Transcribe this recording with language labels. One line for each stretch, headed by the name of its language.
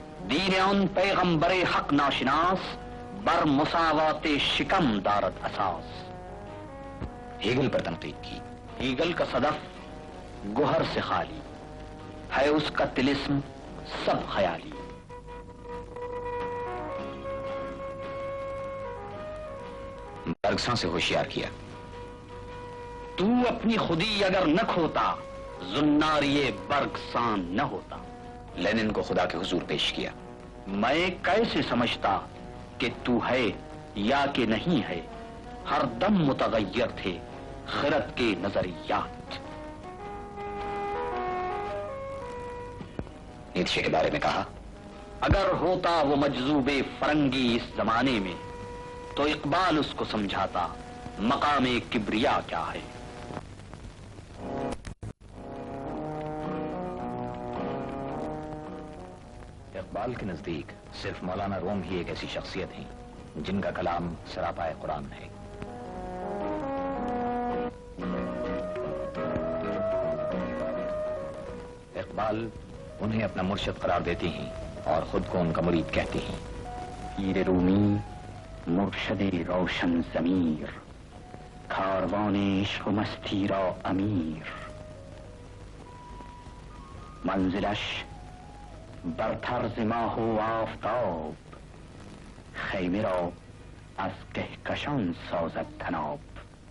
Persian: دین ان پیغمبر حق ناشناس، بر مساوات شکم دارت اساس.
Urdu: ہیگل پر تنقید کی. ہیگل کا صدف گوہر سے خالی ہے، اس کا طلسم سب خیالی. برگساں سے ہوشیار کیا، تو اپنی خودی اگر نہ کھوتا، زناری برگساں نہ ہوتا. لینن کو خدا کے حضور پیش کیا. میں کیسے سمجھتا کہ تو ہے یا کہ نہیں ہے، ہر دم متغیر تھے خرد کے نظریات. نیتشے کے بارے میں کہا، اگر ہوتا وہ مجذوب فرنگی اس زمانے میں، تو اقبال اس کو سمجھاتا مقام کبریا کیا ہے۔ اقبال کے نزدیک صرف مولانا روم ہی ایک ایسی شخصیت ہیں جن کا کلام سراپائے قرآن ہے۔ اقبال انہیں اپنا مرشد قرار دیتے ہیں اور خود کو ان کا مرید کہتے ہیں۔
Persian: پیر رومی مرشد روشن ضمیر، کاروان عشق و مستی را امیر، منزلش برتر ز ماه و آفتاب، خیمه را از کهکشان سازد طناب۔